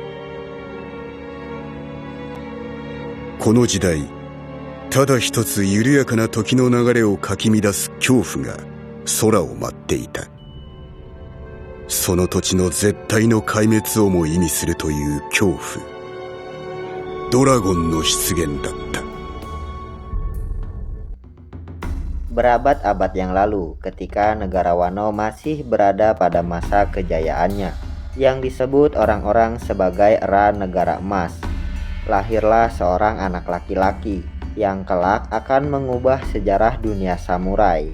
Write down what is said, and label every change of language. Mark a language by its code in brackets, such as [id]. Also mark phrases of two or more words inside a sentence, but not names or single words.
[ja] この時代、ただ一つ緩やかな時の流れをかき乱す恐怖が空を舞っていた。その土地の絶対の壊滅をも意味するという恐怖。ドラゴンの出現だった。 [id] Berabad-abad yang lalu, ketika negara Wano masih berada pada masa kejayaannya, yang disebut orang-orang sebagai Era Negara Emas, lahirlah seorang anak laki-laki yang kelak akan mengubah sejarah dunia samurai.